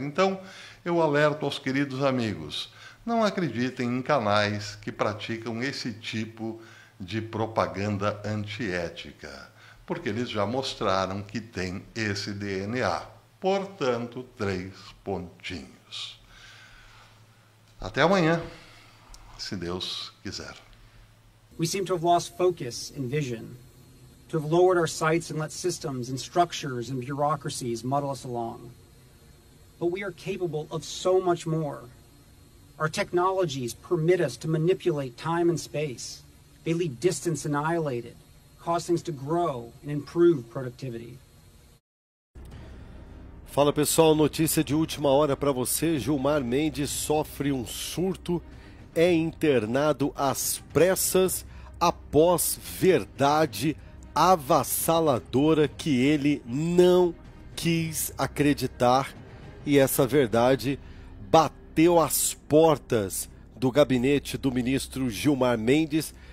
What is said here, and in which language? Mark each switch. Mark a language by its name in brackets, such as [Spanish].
[Portuguese] Então, eu alerto aos queridos amigos, não acreditem em canais que praticam esse tipo de propaganda antiética, porque eles já mostraram que tem esse DNA. Portanto, 3 pontinhos. Até amanhã, se Deus quiser. [English] We seem to have lost focus and vision, to have lowered our sights and let systems and structures and bureaucracies muddle us along. But we are capable of so much more. Our technologies permit us to manipulate time and space. They leave distance annihilated, cause things to grow and improve productivity. [Portuguese] Fala pessoal, notícia de última hora para você. Gilmar Mendes sofre um surto, é internado às pressas após verdade avassaladora que ele não quis acreditar, e essa verdade bateu às portas do gabinete do ministro Gilmar Mendes.